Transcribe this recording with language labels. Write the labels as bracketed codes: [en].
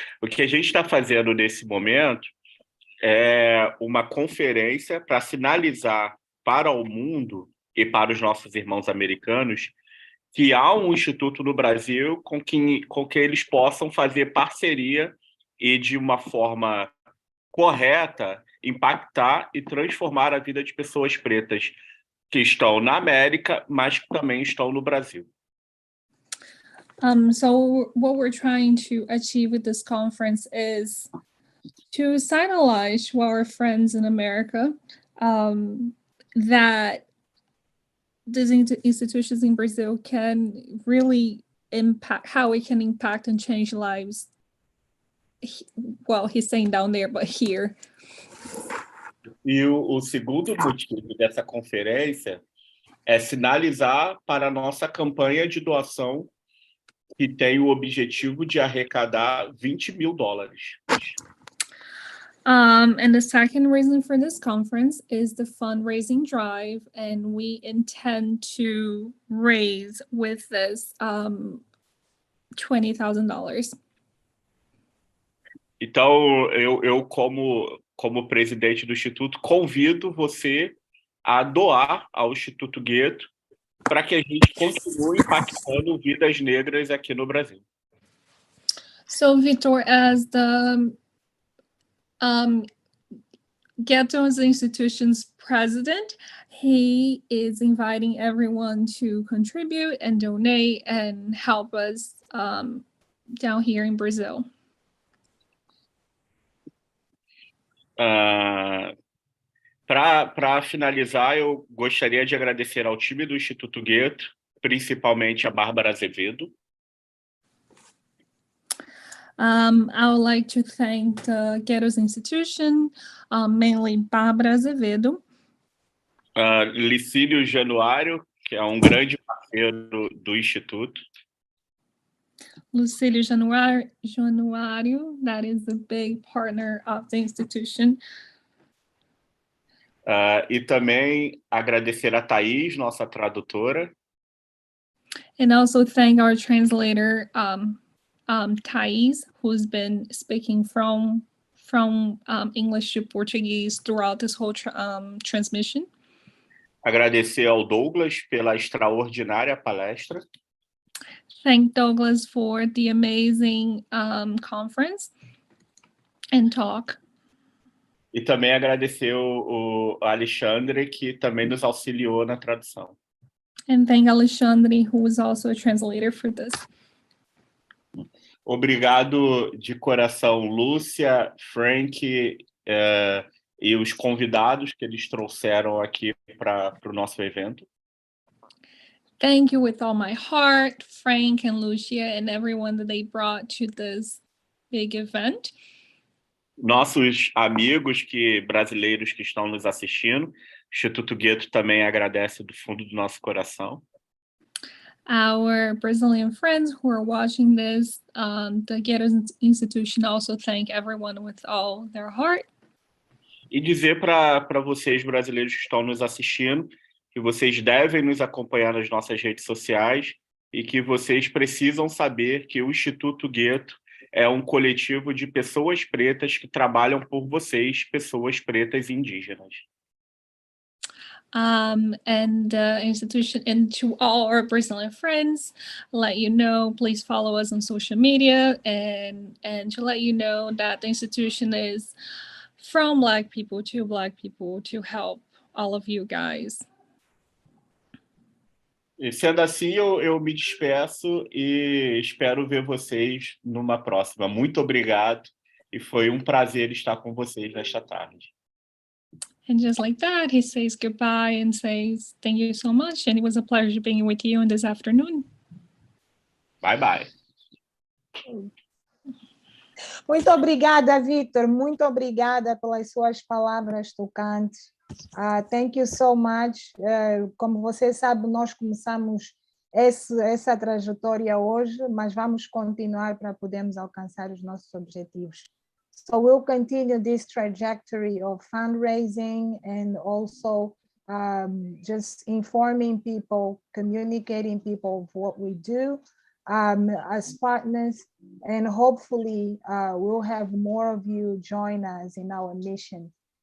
[pt] O que a gente está fazendo nesse momento é uma conferência para sinalizar para o mundo e para os nossos irmãos americanos que há um instituto no Brasil com que eles possam fazer parceria e, de uma forma correta, impactar e transformar a vida de pessoas pretas que estão na América, mas que também estão no Brasil. [en] So what we're trying to achieve with this conference is to signalize to our friends in America that these institutions in Brazil can really impact, how it can impact and change lives. Well, he's saying down there, but here. [pt] E o segundo motivo dessa conferência é sinalizar para a nossa campanha de doação, que tem o objetivo de arrecadar $20 mil. [en] And the second reason for this conference is the fundraising drive, and we intend to raise with this $20,000. [pt] Então, eu como presidente do Instituto, convido você a doar ao Instituto Guetto para que a gente continue impactando vidas negras aqui no Brasil. [en] So, Victor, as the GUETTO is the institution's president. He is inviting everyone to contribute and donate and help us down here in Brazil. [pt] Para finalizar, eu gostaria de agradecer ao time do Instituto Guetto, principalmente a Bárbara Azevedo. [en] I would like to thank the GUETTO's institution, mainly Bárbara Azevedo. [pt] Licínio Januário, que é grande parceiro do Instituto. [en] Lucílio Januário, that is a big partner of the institution. [pt] E também agradecer a Thaís, nossa tradutora. [en] And also thank our translator, Thais, who's been speaking from English to Portuguese throughout this whole transmission. [pt] Agradecer ao Douglas pela extraordinária palestra. [en] Thank Douglas for the amazing conference and talk. [pt] E também agradecer o Alexandre, que também nos auxiliou na tradução. [en] And thank Alexandre, who was also a translator for this. [pt] Obrigado de coração, Lúcia, Frank e os convidados que eles trouxeram aqui para o nosso evento. [en] Thank you with all my heart, Frank and Lucia, and everyone that they brought to this big event. [pt] Nossos amigos brasileiros que estão nos assistindo, o Instituto Guetto também agradece do fundo do nosso coração. [en] Our Brazilian friends who are watching this, the GUETTO institution also thank everyone with all their heart. [pt] E dizer para vocês brasileiros que estão nos assistindo que vocês devem nos acompanhar nas nossas redes sociais e que vocês precisam saber que o Instituto Guetto é coletivo de pessoas pretas que trabalham por vocês, pessoas pretas e indígenas. [en] And institution, and to all our Brazilian friends, let you know, please follow us on social media and to let you know that the institution is from Black people to help all of you guys. [pt] E sendo assim, eu me despeço e espero ver vocês numa próxima. Muito obrigado e foi prazer estar com vocês nesta tarde. [en] And just like that, he says goodbye and says thank you so much, and it was a pleasure being with you this afternoon. Bye bye. [pt] Muito obrigada, Vitor. Muito obrigada pelas suas palavras tocantes. [en] Thank you so much. [pt] Como você sabe, nós começamos essa trajetória hoje, mas vamos continuar para podermos alcançar os nossos objetivos. [en] So we'll continue this trajectory of fundraising and also just informing people, communicating people of what we do as partners, and hopefully we'll have more of you join us in our mission.